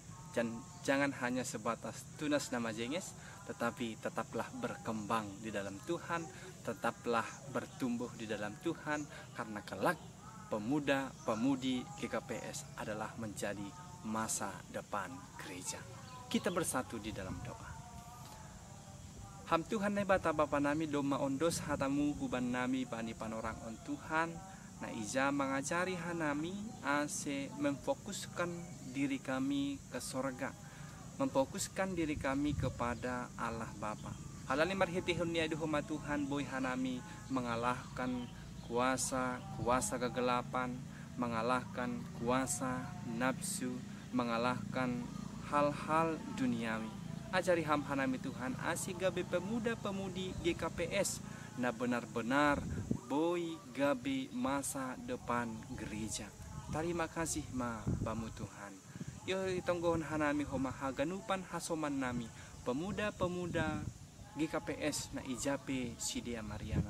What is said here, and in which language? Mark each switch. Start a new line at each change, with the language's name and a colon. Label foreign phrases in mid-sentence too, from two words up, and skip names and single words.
Indonesian: Dan jangan hanya sebatas Tunas Nama Jenges, tetapi tetaplah berkembang di dalam Tuhan, tetaplah bertumbuh di dalam Tuhan, karena kelak pemuda-pemudi GKPS adalah menjadi masa depan gereja. Kita bersatu di dalam doa.
Batak Simalungun: Ham Tuhan na bata bapa nami doma ondos hatamu huban nami bani panorang on Tuhan na ija mengajari hanami ase
Indonesian: memfokuskan diri kami ke sorga, memfokuskan diri kami kepada Allah Bapa.
Batak Simalungun: Halani marhitihun ni aduhuma Tuhan boy hanami
Indonesian: mengalahkan kuasa kegelapan, mengalahkan kuasa nafsu, mengalahkan hal-hal duniawi.
Batak Simalungun: Ajari ham hanami Tuhan asih gabe pemuda-pemudi GKPS na benar-benar boy gabe
Indonesian: masa depan gereja. Terima kasih
Batak Simalungun: ma bamu Tuhan. Yo itonggohon hanami homa haganupan hasoman nami pemuda-pemuda GKPS na ijape sidia Marianan.